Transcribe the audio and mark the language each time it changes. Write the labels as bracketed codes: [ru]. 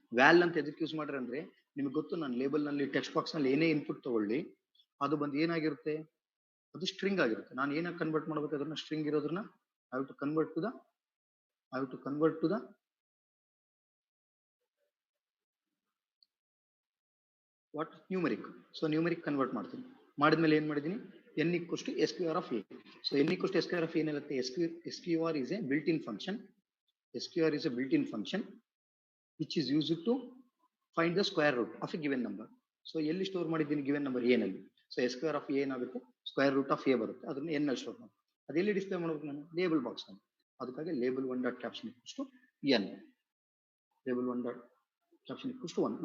[kn] ವ್ಯಾಲ್ ಅಂತ ಎದಕ್ಕೆ ಯೂಸ್ ಮಾಡ್ರೆ ಅಂದ್ರೆ, ನಿಮ್ಗೆ ಗೊತ್ತು, ನಾನು ಲೇಬಲ್ ನಲ್ಲಿ ಟೆಕ್ಸ್ಟ್ ಬಾಕ್ಸ್ ನಲ್ಲಿ ಏನೇ ಇನ್ಪುಟ್ ತಗೊಳ್ಳಿ, ಅದು ಬಂದು ಏನಾಗಿರುತ್ತೆ, ಅದು ಸ್ಟ್ರಿಂಗ್ ಆಗಿರುತ್ತೆ. ನಾನು ಏನಕ್ಕೆ ಕನ್ವರ್ಟ್ ಮಾಡ್ಬೇಕು ಅದನ್ನ, ಸ್ಟ್ರಿಂಗ್ ಇರೋದನ್ನ [en] I have to convert to the what, [kn] numeric. So numeric convert ಮಾಡ್ತೀನಿ. ಮಾಡಿದ್ಮೇಲೆ ಏನ್ ಮಾಡಿದೀನಿ, [en] n equals to SQR of a. So n equals to SQR of a ಏನಿರುತ್ತೆ, SQR is a built-in function. SQR is a built-in function which is used to find the square root of a given number. [kn] So ಎಲ್ಲಿ store ಮಾಡಿದ್ದೀನಿ, given number a ನಲ್ಲಿ. So SQR of a ಏನಾಗುತ್ತೆ, square root of a ಬರುತ್ತೆ, ಅದನ್ನ n ನಲ್ಲಿ store ಮಾಡಿ. ಅದೆಲ್ಲಿ display ಮಾಡ್ಬೇಕು ನಾನು, ಲೇಬಲ್ ಬಾಕ್ಸ್ ನಲ್ಲಿ. ಅದಕ್ಕಾಗಿ label 1 dot caption [en] equals to n, [kn] label 1 dot caption [en] equals to 1.